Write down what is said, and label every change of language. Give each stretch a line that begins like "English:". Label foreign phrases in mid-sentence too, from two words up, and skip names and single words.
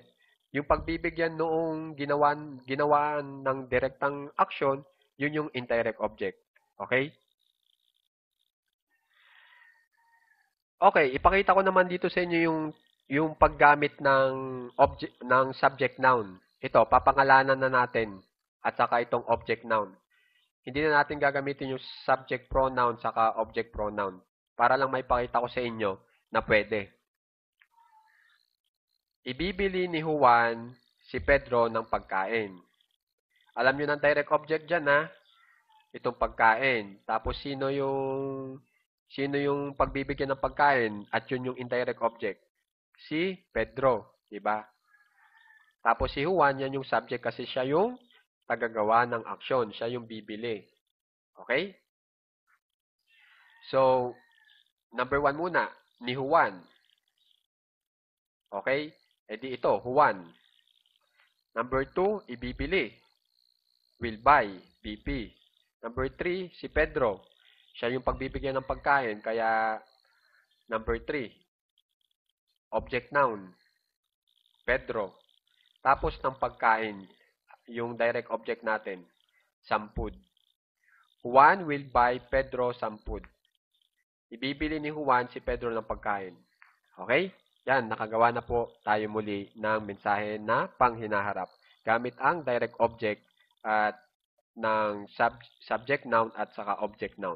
Filipino: Yung pagbibigyan noong ginawaan ng direktang action, yun yung
English: indirect object.
Filipino: Okay? Okay, ipakita ko naman dito sa inyo yung paggamit ng
English: subject noun.
Filipino: Ito, papangalanan na natin at saka itong
English: object noun.
Filipino: Hindi na natin gagamitin yung
English: subject pronoun
Filipino: saka
English: object pronoun
Filipino: para lang may pakita ko sa inyo na pwede. Ibibili ni Juan si Pedro ng pagkain. Alam nyo ng
English: direct object
Filipino: dyan, ha? Itong pagkain. Tapos sino yung pagbibigyan ng pagkain at yun yung
English: indirect object?
Filipino: Si Pedro, di ba? Tapos si Juan, yan yung subject kasi siya yung tagagawa ng aksyon. Siya yung bibili. Okay? So, number 1 muna, ni Juan. Okay? E di ito, Juan. Number 2, ibibili.
English: Will buy,
Filipino: BP. Number 3, si Pedro. Siya yung pagbibigyan ng pagkain, kaya number 3,
English: object noun, Pedro.
Filipino: Tapos ng pagkain, yung
English: direct object
Filipino: natin,
English: some food. Juan will buy Pedro some food.
Filipino: Ibibili ni Juan si Pedro ng pagkain. Okay? Yan, nakagawa na po tayo muli ng mensahe na panghinaharap gamit ang
English: direct object
Filipino: at ng
English: subject noun
Filipino: at saka
English: object noun.